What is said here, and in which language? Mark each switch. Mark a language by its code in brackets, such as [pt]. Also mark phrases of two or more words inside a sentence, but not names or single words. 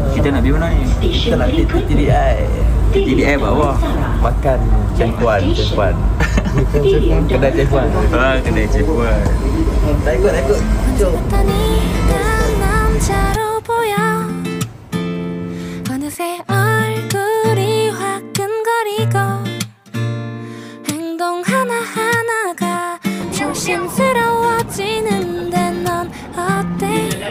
[ms] nak pergi mana ni? Kita nak pergi TDI. TDI bawah. Makan Chef Wan. Kedai Chef Wan. Kedai Chef Wan. Tak ikut. Jom. [ko] 어느새 얼굴이 화끈거리고 행동 하나하나가 조심스러워지는데 넌 어때?